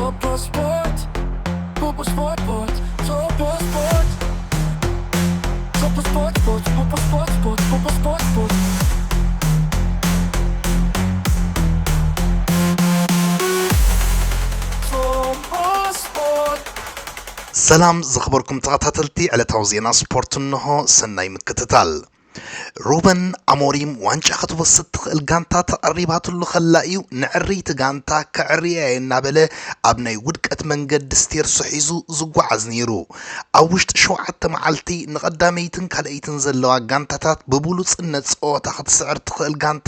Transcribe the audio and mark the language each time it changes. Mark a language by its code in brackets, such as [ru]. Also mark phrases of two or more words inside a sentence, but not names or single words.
[ti] Sport, Popo Sport, Topo Sport, Topo Sport, Popo Sport, Popo Sport. ሰላም ዝኽበርኩም ተኸታተልቲ ዕለታዊ ዜና ስፖርት እንሆ ሰናይ ምክትታል ሩበን አሞሪም ዋንጫ ክትወስድ ትኽእል ጋንታ ተቐሪባትሉ ኸላ እዩ ንዕሪት ጋንታ ክዕርያ እናበለ ኣብ ናይ ውድቀት መንገዲ ስቴርሱ ሒዙ ዝጓዓዝ ነይሩ ኣብ ውሽጢ 7 መዓልቲ ንቐዳመይትን ካልአይትን ዘለዋ ጋንታታት ብብሉጽነት ፀወታ ክትስዕር ትኽእል ጋንታ